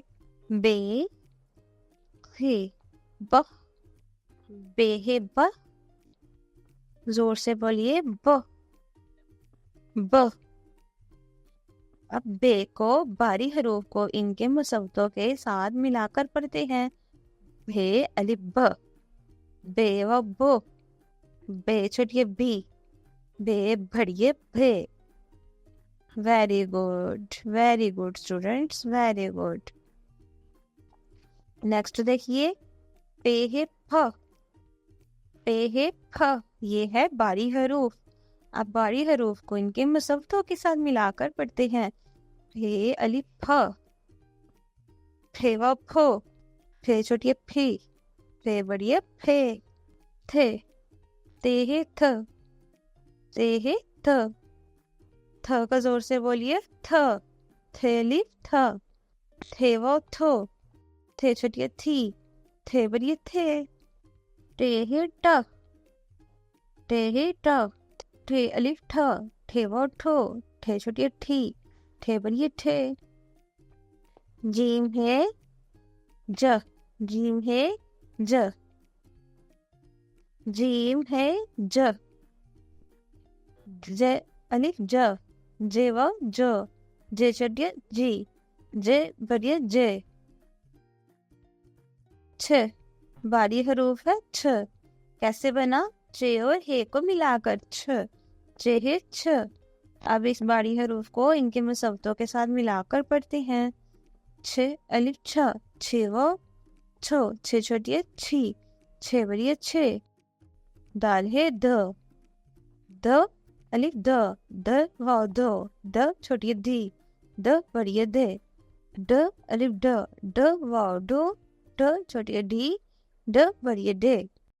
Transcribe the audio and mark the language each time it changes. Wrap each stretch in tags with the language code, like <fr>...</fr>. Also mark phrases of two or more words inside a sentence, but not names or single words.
<ur>بے ہے ب، بے ہے ب، زور سے بولیے ب ب۔ اب بے کو باری حروف کو ان کے مصوتوں کے ساتھ ملا کر پڑھتے ہیں۔ بے الف ب، بے و بو، بے چھوٹیے بی، بے بڑیے بھے۔</ur> <en>very good students, very good.</en> <ur>نیکسٹ دیکھیے، پے ہے پ، پے ہے پ، یہ ہے باری حروف۔ اب باری حروف کو ان کے مصوتوں کے ساتھ ملا کر پڑھتے ہیں۔ پے الف پ، پھے و پھو، پھے چھوٹیے پھی، پھے بڑیے پھے، تھے۔ تے ہے تھ، تے ہے تھ، تھ کا زور سے بولیے تھ، تھے الف تھ، تھے و تھو، تھے چھوٹیے تھی، تھے بڑیے تھے۔ ٹے ہے ٹ، ٹے ہے ٹ، ٹھے الف ٹھ، ٹھے و ٹھو، ٹھے چھوٹیے ٹھی، ٹھے بڑیے ٹھے۔ جیم ہے ج، جیم ہے ج، جیم ہے ج، ج الف ج، جے و جو، جے چھوٹیے جی، جے بڑیے جے۔ چھ باری حروف ہے چھ، کیسے بنا؟ چے اور ہے کو ملا کر چھ، چے ہے چھ۔ اب اس باری حروف کو ان کے مصوتوں کے ساتھ ملا کر پڑھتے ہیں۔ چھ الف چھ، چھ و چھو، چھ چھوٹیے چھی، چھ بڑیے چھ۔ دال ہے د، د الف د، د و دو، د چھوٹیے دی، د بڑیے دے۔ ڈ الف ڈ، ڈ و ڈو، ڈ چھوٹیے ڈی، ڈ بڑیے ڈے۔</ur>